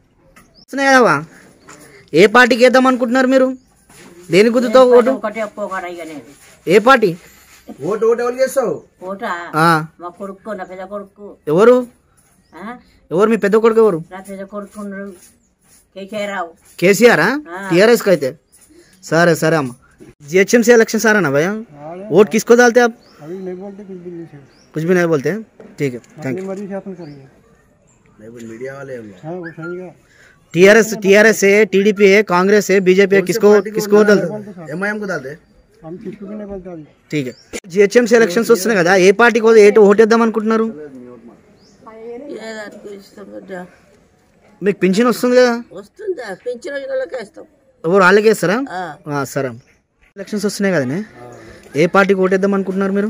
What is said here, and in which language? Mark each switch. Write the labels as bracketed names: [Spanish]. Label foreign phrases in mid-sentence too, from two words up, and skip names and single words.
[Telugu] ఏ పార్టీకి వేద్దాం అనుకుంటున్నారు మీరు? దేని గుర్తుతో ఓటు? ఏ పార్టీ ఓటు ఎవరు చేస్తావు? ఎవరు ఎవరు మీ పెద్ద కొడుకు ఎవరు? కేసీఆర్. टीआरएस का అయితే సరే సరే అమ్మా. జిహెచ్ఎంసీ ఎలక్షన్ [Hindi] सारा ना भैया, वोट किसको डालते आप? अभी नहीं बोलते, कुछ भी नहीं बोलते हैं, ठीक है, [English] thank you. [Hindi] मीडिया वाले टीआरएस है, टीडीपी है, कांग्रेस है, बीजेपी है, किसको डालते? एमआईएम को डालते. हम किसको भी नहीं बोलते अभी. ठीक है. [Telugu] జిహెచ్ఎంసీ ఎలక్షన్స్ వస్తున్నాయి కదా, ఏ పార్టీకి ఓటేద్దాం అనుకుంటున్నారు? మీకు పింఛన్ వస్తుంది కదా? ఎవరు వాళ్ళకే ఇస్తారా? సరే. ఎలక్షన్స్ వస్తున్నాయి కదనే, ఏ పార్టీకి ఓటేద్దాం అనుకుంటున్నారు మీరు?